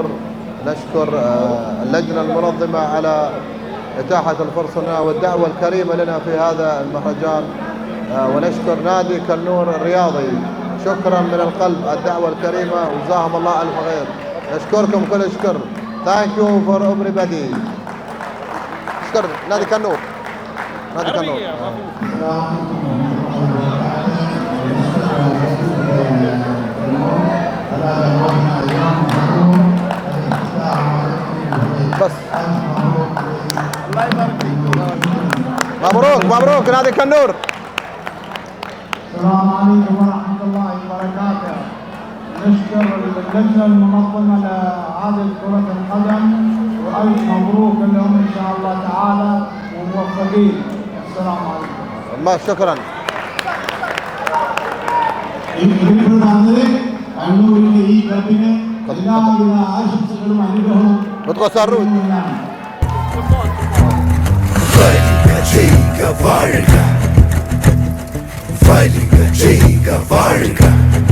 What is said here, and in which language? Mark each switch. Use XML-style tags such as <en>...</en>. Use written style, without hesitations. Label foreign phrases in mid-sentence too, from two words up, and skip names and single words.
<ar>نشكر اللجنة المنظمة على إتاحة الفرصة لنا والدعوة الكريمة لنا في هذا المهرجان، ونشكر نادي كنور الرياضي. شكرا من القلب الدعوة الكريمة، وجزاهم الله ألف خير. نشكركم كل شكر.</ar> <en>Thank you for everybody.</en> <ar>شكر نادي كنور. نادي كنور. بس مبروك مبروك نادي كنور. السلام عليكم ورحمة الله وبركاته. نشكر اللجنة المنظمة لهذه كرة القدم، وألف مبروك لهم إن شاء الله تعالى وموفقين. السلام عليكم. ما شكرا.</ar> <ml>കണ്ണൂരിന്റെ ഈ ക്ലബിന് എല്ലാവിധ ആശംസകളും അനുഗ്രഹവും. Jaika Varga. Jaika Varga.</ml>